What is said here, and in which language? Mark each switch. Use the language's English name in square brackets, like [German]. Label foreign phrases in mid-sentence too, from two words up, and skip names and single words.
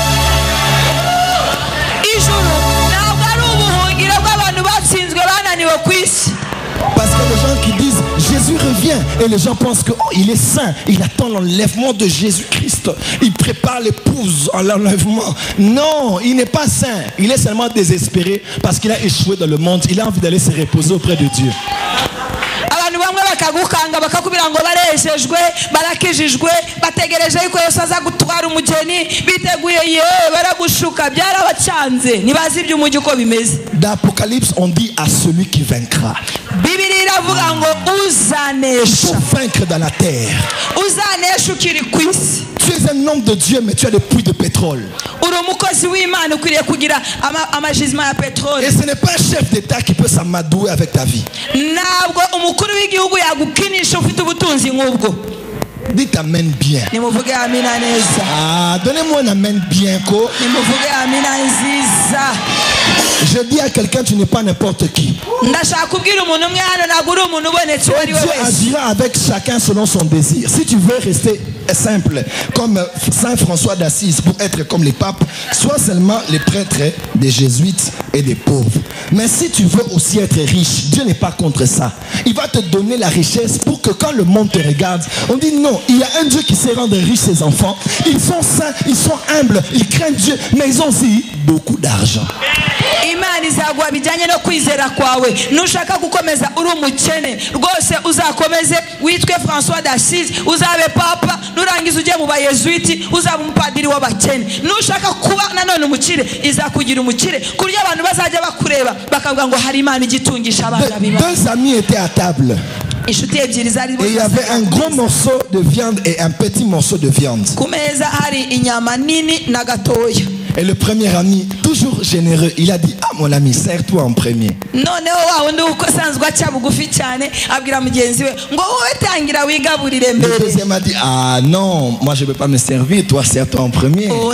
[French] Parce que les gens qui disent Jésus revient et les gens pensent que il est saint, il attend l'enlèvement de Jésus-Christ, il prépare l'épouse à l'enlèvement. Non, il n'est pas saint, il est seulement désespéré parce qu'il a échoué dans le monde, il a envie d'aller se reposer auprès de Dieu. [Kinyarwanda] bamwe bakagukanga bakakubwira ngo barejejwe barakijijwe bategereje yuko Yesu aza gutwara umugeni biteguye baragushuka byarabacanze ntibazi iby'umujyi uko bimeze. [French] D'Apocalypse on dit à celui qui vaincra. [Kinyarwanda] Bibiliya iravuga ngo uzanesha. [French] Il faut vaincre dans la terre. [Kinyarwanda] Uzanesha ukiri ku isi. [French] Tu es un homme de Dieu mais tu as des puits de pétrole. [Kinyarwanda] Uri umukozi w'Imana ukwiriye kugira amajizima ya petroli. [French] Et ce n'est pas un chef d'État qui peut s'amadouer avec ta vie. [Kinyarwanda] Ntabwo umukuru w'igihugu yagukinisha ufite ubutunzi nk'ubwo. [French] Dites amen bien. [Kinyarwanda] Nimuvuge amina neza. [French] Ah, donnez-moi un amen bien ko. [Kinyarwanda] Nimuvuge amina nziza. [French] Je dis à quelqu'un, tu n'es pas n'importe qui. Dieu agira avec chacun selon son désir. Si tu veux rester simple comme Saint François d'Assise pour être comme les papes, sois seulement les prêtres des jésuites et des pauvres. Mais si tu veux aussi être riche, Dieu n'est pas contre ça. Il va te donner la richesse pour que quand le monde te regarde, on dit non, il y a un Dieu qui sait rendre riche ses enfants. Ils sont saints, ils sont humbles, ils craignent Dieu, mais ils ont aussi beaucoup d'argent. [Kinyarwanda] Imana izagwa bijyanye no kwizera kwawe nushaka gukomeza uri umukene rwose uzakomeze witwe François d'Assise uzabe papa nurangiza ujye mu bayezuiti uzaba umupadiri w'abakene nushaka kuba nanone umukire izakugira umukire kurya abantu bazajya bakureba bakavuga ngo hari Imana igitungisha abana b'Imana. [French] Deux amis étaient à table. Et il y avait un gros morceau de viande et un petit morceau de viande. Et le premier ami, toujours généreux, il a dit: ah mon ami, sers-toi en premier. Le deuxième a dit: ah non, moi je ne peux pas me servir, toi sers-toi en premier.